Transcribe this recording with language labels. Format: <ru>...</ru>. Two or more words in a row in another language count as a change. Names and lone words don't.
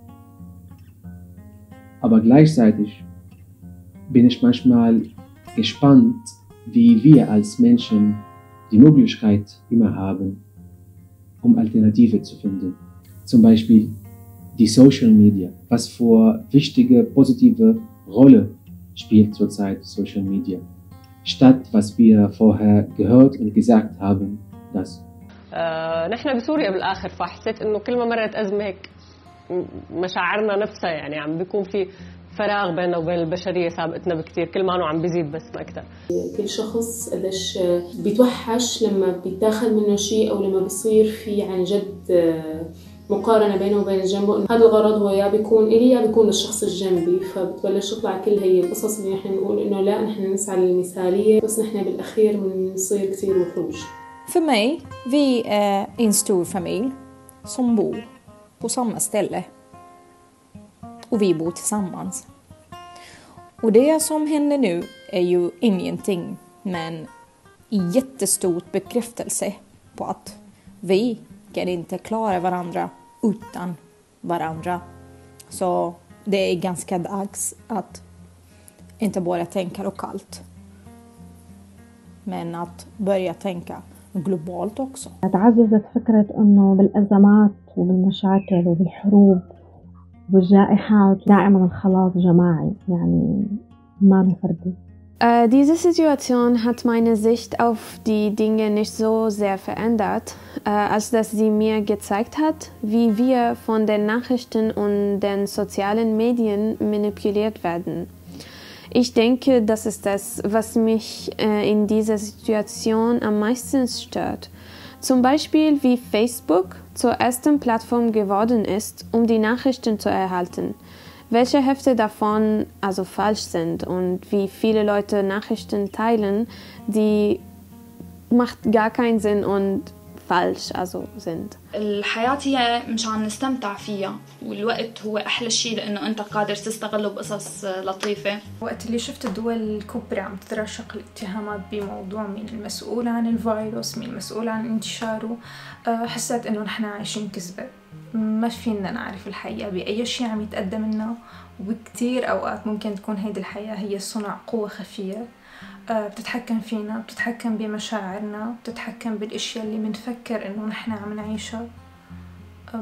<de>Aber gleichzeitig bin ich manchmal gespannt, wie wir als Menschen die Möglichkeit immer haben, um Alternative zu finden. Zum Beispiel die</de> <en>Social Media,</en> <de>was für wichtige, positive Rolle spielt zurzeit</de> <en>Social Media.</en> <de>Statt was wir vorher gehört und gesagt haben, dass</de> <ar>نحن بسوريا بالآخر فحسيت إنه كل ما مرت أزمة هيك مشاعرنا نفسها يعني عم بيكون في فراغ بيننا وبين البشرية سابقتنا بكتير كل ما عم بيزيد بس ما أكتر. كل شخص قديش بيتوحش لما بيتاخد منه شيء أو لما بيصير في عن جد مقارنة بينه وبين جنبه. هذا الغرض هو يا بيكون إلي يا بيكون للشخص الجنبي، فبتبلش تطلع كل هي القصص اللي نحن نقول إنه لا نحن نسعى للمثالية بس نحن بالأخير بنصير كتير وحوش.</ar> <sv>För mig, vi är en stor familj som bor på samma ställe. Och vi bor tillsammans. Och det som händer nu är ju ingenting, men jättestort bekräftelse på att vi kan inte klara varandra utan varandra. Så det är ganska dags att inte bara tänka lokalt, men att börja tänka globalt också.</sv> <ar>تعززت فكرة إنه بالأزمات وبالمشاكل وبالحروب والجائحات دائما الخلاص جماعي يعني ما فردي.</ar> <de>Diese Situation hat meine Sicht auf die Dinge nicht so sehr verändert, als dass sie mir gezeigt hat, wie wir von den Nachrichten und den sozialen Medien manipuliert werden. Ich denke, das ist das, was mich in dieser Situation am meisten stört. Zum Beispiel, wie Facebook zur ersten Plattform geworden ist, um die Nachrichten zu erhalten. Welche Hälfte davon also falsch sind und wie viele Leute Nachrichten teilen, die macht gar keinen Sinn und falsch also sind.</de> <ar>الحياة هي مشان نستمتع فيها والوقت هو أحلى شيء لأنه أنت قادر تستغله بقصص لطيفة. وقت اللي شفت الدول الكبرى عم تترشق الاتهامات بموضوع مين المسؤول عن الفيروس مين المسؤول عن انتشاره، حسيت إنه نحن عايشين كذبة، ما فينا نعرف الحقيقة بأي شيء عم يتقدم لنا، وبكتير أوقات ممكن تكون هيدي الحياة هي صنع قوة خفية بتتحكم فينا، بتتحكم بمشاعرنا، بتتحكم بالاشياء اللي منفكر انه نحن عم نعيشها.</ar>